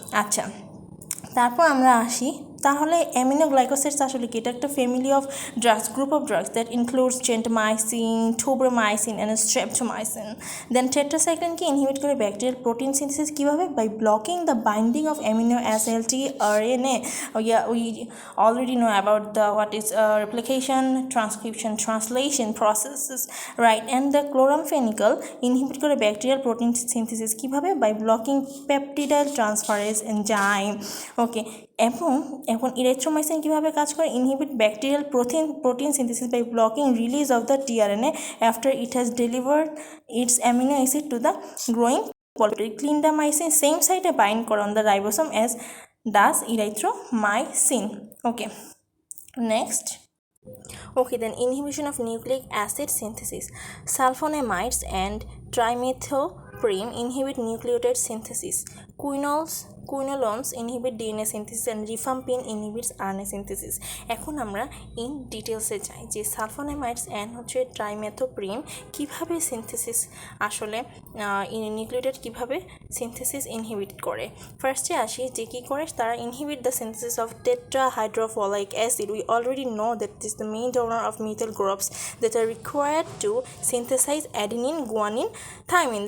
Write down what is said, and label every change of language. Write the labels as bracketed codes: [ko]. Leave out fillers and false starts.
[bn] আচ্ছা, তারপর আমরা আসি তাহলে অ্যামিনোগ্লাইকোসাইডস আসলে কি? এটা একটা family of drugs, group of drugs that includes gentamicin, tobramycin and streptomycin. Then টেট্রাসাইক্লিনকে inhibit করে ব্যাকটেরিয়াল প্রোটিন সিনথেসিস কীভাবে? By blocking the binding of amino acid RNA. [en] We already know about the what is replication, transcription, translation processes, right? And the chloramphenicol inhibit [bn] করে bacterial protein synthesis কীভাবে? By blocking পেপটিডাইল transferase enzyme. ওকে, এখন ইরেথ্রোমাইসিন কীভাবে কাজ করে? [en] Inhibit bacterial protein synthesis by blocking release of the tRNA after it has delivered its amino acid to the growing polypeptide. [bn] Clindamycin same সাইটে bind করে on the ribosome as does ইরেথ্রোমাইসিন। Okay, next. [en] Okay, then inhibition of nucleic acid synthesis. Sulfonamides and trimethoprim inhibit nucleotide synthesis. Quinolones inhibit DNA synthesis and rifampin inhibits RNA synthesis. [bn] এখন আমরা in ডিটেলসে যাই যে sulphonamides and হচ্ছে trimethoprim কীভাবে synthesis আসলে nucleotide কীভাবে synthesis inhibit করে। ফার্স্টে আসি যে কী করে তারা inhibit the synthesis of tetrahydrofolic acid. [en] We already know that this is the main donor of methyl groups that are required to synthesize adenine, guanine, thymine.